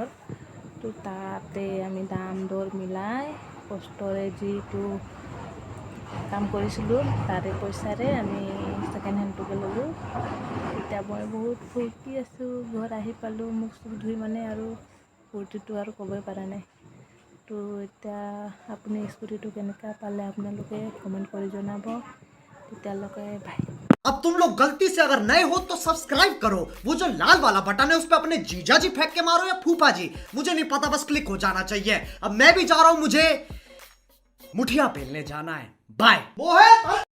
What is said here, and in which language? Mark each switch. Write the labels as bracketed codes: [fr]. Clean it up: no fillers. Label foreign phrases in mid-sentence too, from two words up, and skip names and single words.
[as] তো তাতে আমি দাম দৰ মিলাই কষ্টৰে যিটো কাম কৰিছিলোঁ তাৰে পইচাৰে আমি ছেকেণ্ড হেণ্ডটোকে ল'লোঁ। এতিয়া মই বহুত ফূৰ্তি আছোঁ, ঘৰত আহি পালোঁ, মুখ চুখ ধুই মানে আৰু ফূৰ্তিটো আৰু ক'বই পৰা নাই। তো এতিয়া আপুনি স্কুটিটো কেনেকুৱা পালে আপোনালোকে কমেণ্ট কৰি জনাব। তেতিয়ালৈকে বাই। [hi] अब तुम लोग गलती से अगर नए हो तो सब्सक्राइब करो, वो जो लाल वाला बटन है उस पर अपने जीजा जी फेंक के मारो या फूफा जी, मुझे नहीं पता, बस क्लिक हो जाना चाहिए। अब मैं भी जा रहा हूं, मुझे मुठिया बेलने जाना है। बाय।